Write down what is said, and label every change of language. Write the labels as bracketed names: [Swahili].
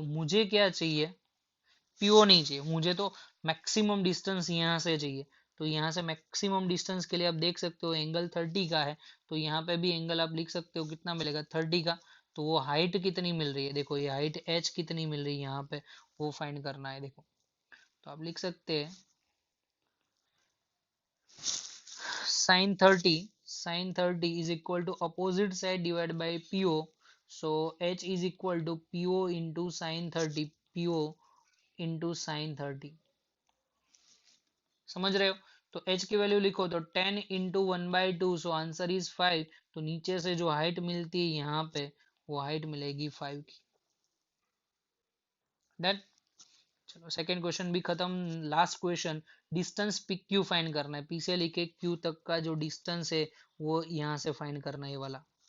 [Hindi] मुझे क्या चाहिए, पी ओ नहीं चाहिए मुझे, तो मैक्सिमम डिस्टेंस यहाँ से चाहिए। तो यहाँ से मैक्सिमम डिस्टेंस के लिए आप देख सकते हो एंगल 30 का है, तो यहाँ पे भी एंगल आप लिख सकते हो कितना मिलेगा 30 का। तो वो हाइट कितनी मिल रही है, देखो ये हाइट h कितनी मिल रही है यहाँ पे, वो फाइंड करना है। देखो तो आप लिख सकते हैं [English] sin 30 is equal to opposite side divided by PO. So h is equal to PO into sin 30, PO into sin 30। [Hindi] समझ रहे हो, तो h की वैल्यू लिखो तो 10 इंटू 1/2, [English] So answer is 5। [Hindi] तो नीचे से जो हाइट मिलती है यहाँ पे वो हाइट मिलेगी 5 की। डन। चलो सेकंड क्वेश्चन भी खत्म। Last question, distance P Q find करना है, पी से लेके क्यू तक का जो डिस्टेंस है वो यहाँ से फाइंड करना है ये वाला।